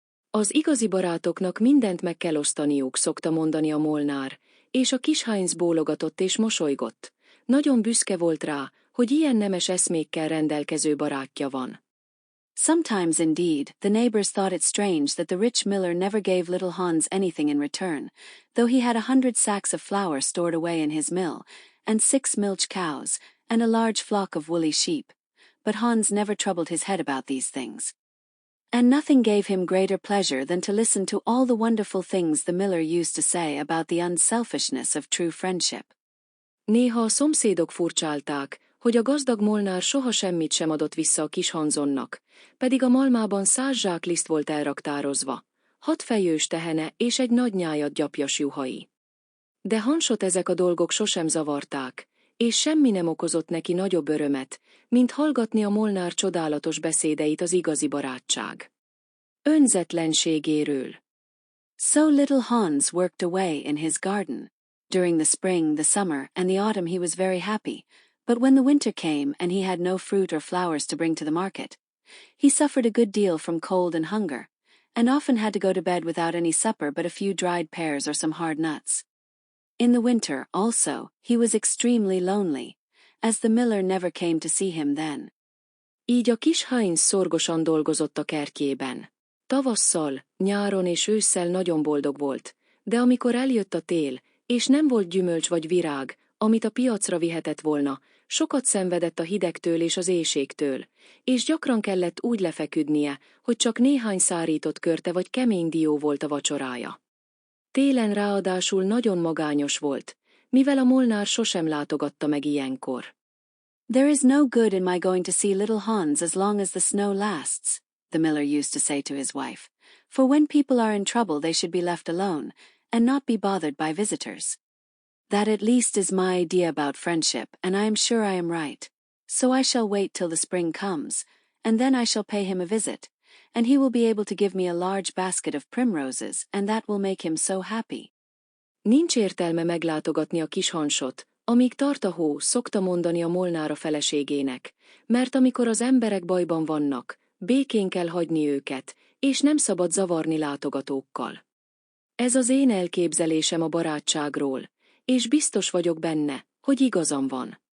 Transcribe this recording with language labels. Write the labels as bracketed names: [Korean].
[Hungarian] Az igazi barátoknak mindent meg kell osztaniuk, szokta mondani a Molnár, és a kis Heinz bólogatott és mosolygott. Nagyon büszke volt rá, hogy ilyen nemes eszmékkel rendelkező barátja van. [English] Sometimes indeed, the neighbors thought it strange that the rich miller never gave little Hans anything in return, though he had 100 sacks of flour stored away in his mill, and 6 milch cows, and a large flock of woolly sheep. But Hans never troubled his head about these things. And nothing gave him greater pleasure than to listen to all the wonderful things the miller used to say about the unselfishness of true friendship. [Hungarian] Néha a szomszédok furcsálták, hogy a gazdag Molnár soha semmit sem adott vissza a kis Hansonnak, pedig a malmában 100 zsák liszt volt elraktározva, 6 fejős tehene és egy nagy nyájat gyapjas juhai. De Hansot ezek a dolgok sosem zavarták, és semmi nem okozott neki nagyobb örömet, mint hallgatni a Molnár csodálatos beszédeit az igazi barátság önzetlenségéről. [English] So little Hans worked away in his garden. During the spring, the summer, and the autumn he was very happy, but when the winter came and he had no fruit or flowers to bring to the market, he suffered a good deal from cold and hunger, and often had to go to bed without any supper but a few dried pears or some hard nuts. In the winter, also, he was extremely lonely, as the miller never came to see him then. [Hungarian] Így a kis Heinz szorgosan dolgozott a kertjében. Tavasszal, nyáron és ősszel nagyon boldog volt, de amikor eljött a tél, és nem volt gyümölcs vagy virág, amit a piacra vihetett volna, sokat szenvedett a hidegtől és az éhségtől, és gyakran kellett úgy lefeküdnie, hogy csak néhány szárított körte vagy kemény dió volt a vacsorája. Télen ráadásul nagyon magányos volt, mivel a Molnár sosem látogatta meg ilyenkor. [English] There is no good in my going to see little Hans as long as the snow lasts, the miller used to say to his wife, for when people are in trouble they should be left alone, and not be bothered by visitors. That at least is my idea about friendship, and I am sure I am right. So I shall wait till the spring comes, and then I shall pay him a visit, and he will be able to give me a large basket of primroses, and that will make him so happy. [Hungarian] Nincs értelme meglátogatni a kis hansot, amíg tart a hó, szokta mondani a Molnár a feleségének, mert amikor az emberek bajban vannak, békén kell hagyni őket, és nem szabad zavarni látogatókkal. Ez az én elképzelésem a barátságról, és biztos vagyok benne, hogy igazam van.